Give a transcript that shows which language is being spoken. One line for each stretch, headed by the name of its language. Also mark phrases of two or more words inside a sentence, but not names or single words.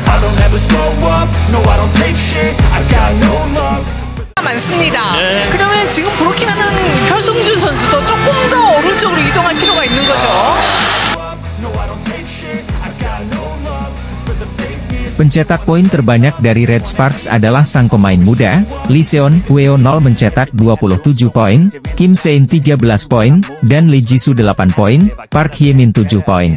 English: don't ever slow up, no I don't take shit, I got no love.
Korean: 많습니다. 네. 그러면 지금 브로킹하는 혈성준 선수도 조금 더 오른쪽으로 이동할 필요가 있는 거죠.
Indonesian: Pencetak poin terbanyak dari Red Sparks adalah sang pemain muda, Lee Seon-woo mencetak 27 poin, Kim Se-in 13 poin, dan Lee Ji-soo 8 poin, Park Hye-min 7 poin.